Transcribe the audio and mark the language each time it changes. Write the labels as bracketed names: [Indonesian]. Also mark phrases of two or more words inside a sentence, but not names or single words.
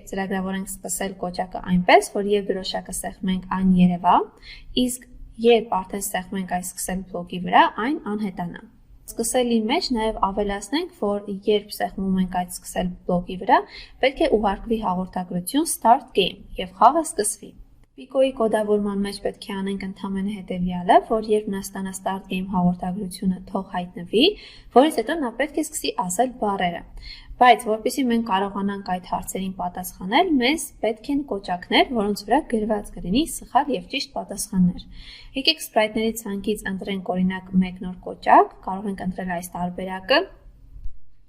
[Armenian] ծրագրավորենք սկսել կոճակը այնպես, որ երբ դրոշակը սեղմենք այն երևա, իսկ երբ արդեն սեղմենք այս սկսել բլոկի վրա, այն անհետանա։ Սկսելի մեջ նաև ավելացնենք, որ երբ սեղմում ենք այդ սկսել բլոկի վրա, պետք է ուղարկվի հաղորդագրություն [English] start game [Armenian] եւ խաղը սկսվի։ Pico-ի կոդավորման մեջ պետք է անենք ընդհանրապես հետևյալը, որ երբ նա ստանա [English] start game [Armenian] հաղորդագրությունը թող հայտնվի, որից հետո նա պետք է սկսի ասել բառերը։ Բայց որpեսզի մենք կարողանանք այդ հարցերին պատասխանել, մեզ պետք են կոճակներ, որոնց վրա գրված կլինի սխալ եւ ճիշտ պատասխաններ։ Եկեք սպրայթների ցանկից ընտրենք օրինակ մեկ նոր կոճակ, կարող ենք ընտրել այս տարբերակը։